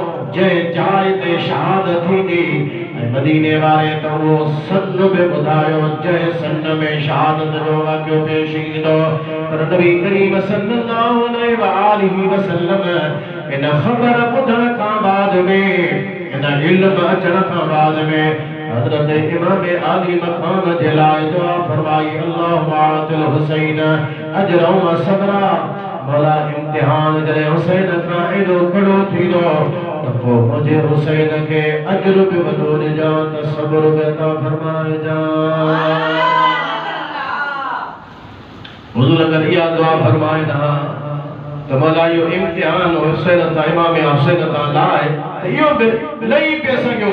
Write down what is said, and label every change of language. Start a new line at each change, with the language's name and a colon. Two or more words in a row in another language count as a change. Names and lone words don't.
Sindhi: जंहिं जाइ ते शहादत थींदी ऐं मदीने वारे त उहो सन बि ॿुधायो जंहिं सन में शहादत जो वाक़ियो पेश ईंदो। पर नबी करीम
Arabic: صلى الله عليه وسلم
Sindhi: इन ख़बर ॿुधण खां बाद में इन इल्म अचण खां बाद में हज़रत इमाम आली मक़ाम जे लाइ दुआ फरमाई
Arabic: اللهم آت الحسين أجرا وصبرا.
Sindhi: मौला इम्तिहान जॾहिं हुसैन खां एॾो कड़ो थींदो त पोइ मुंहिंजे हुसैन खे अजर बि वॾो ॾिजां त सब्र बि अता फरमाइजां। हुज़ूर अगर इहा दुआ फरमाइनि हा त मौला इहो इम्तिहान हुसैन तां इमाम हुसैन तां लाइ त इहो बि लही पिए सघियो।